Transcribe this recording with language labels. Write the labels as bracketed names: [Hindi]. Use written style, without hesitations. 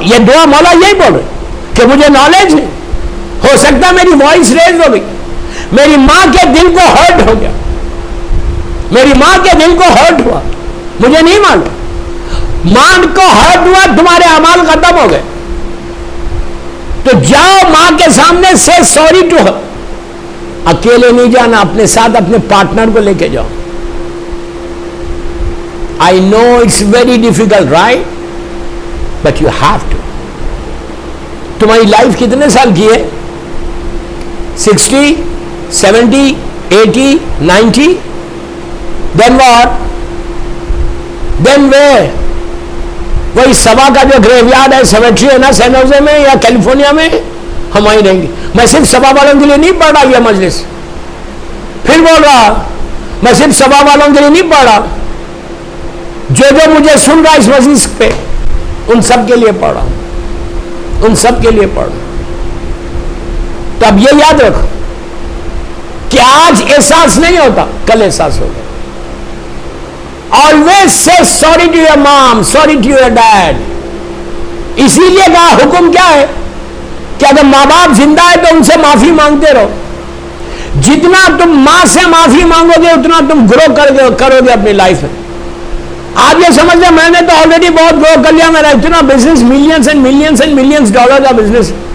[Urdu] یہ دعا مولا یہی بول رہے کہ مجھے نالج ہے. ہو سکتا میری وائس ریز ہو گئی، میری ماں کے دل کو ہرٹ ہو گیا، میری ماں کے دل کو ہرٹ ہوا، مجھے نہیں معلوم. ماں کو ہرٹ ہوا، تمہارے اعمال ختم ہو گئے، تو جاؤ ماں کے سامنے سے [English] Sorry to her. [Urdu] اکیلے نہیں جانا، اپنے ساتھ اپنے پارٹنر کو لے کے جاؤ. [English] I know it's very difficult, right? But you have to. [Urdu] تمہاری لائف کتنے سال کی ہے؟ 60, 70, 80, 90? [English] Then what? Then where? [Urdu] وہی سبا کا جو گریو یارڈ ہے، سیمیٹری ہے نا سین ہوزے میں یا کیلیفورنیا میں، ہم وہیں رہیں گے. میں صرف سبا والوں کے لیے نہیں پڑھ رہا یہ مجلس، پھر بول رہا میں صرف سبا والوں کے لیے نہیں پڑھ رہا، جو مجھے سن رہا اس مجلس پہ ان سب کے لیے پڑھ رہا ہوں، ان سب کے لیے پڑھ رہا ہوں. تو اب یہ یاد رکھو کہ آج احساس نہیں ہوتا، کل احساس ہوگا. [English] Always say sorry to your mom, sorry to your dad. [Urdu] اسی لیے کہا حکم کیا ہے کہ اگر ماں باپ زندہ ہے تو ان سے معافی مانگتے رہو. جتنا تم ماں سے معافی مانگو گے اتنا تم گرو کرو گے اپنی لائف میں. آپ یہ سمجھ لیں میں نے تو آلریڈی بہت گرو کر لیا، میرا اتنا business [English] millions and millions and millions dollar [Urdu] کا بزنس.